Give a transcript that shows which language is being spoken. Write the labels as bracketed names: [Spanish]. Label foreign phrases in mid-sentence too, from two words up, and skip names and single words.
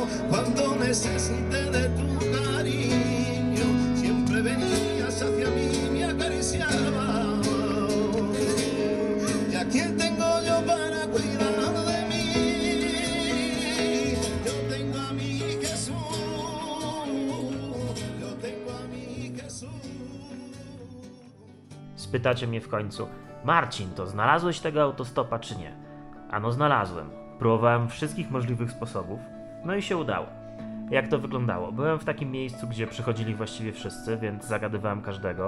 [Spanish] Cuando necesité de tu cariño, siempre venías hacia mí, me acariciabas. ¿Y a quién tengo yo para cuidar de mí? Yo tengo a mi Jesús. Yo tengo a mi Jesús. [Polish] Spytacie mnie w końcu: Marcin, to znalazłeś tego autostopa czy nie? Ano znalazłem. Próbowałem wszystkich możliwych sposobów, no i się udało. Jak to wyglądało? Byłem w takim miejscu, gdzie przychodzili właściwie wszyscy, więc zagadywałem każdego.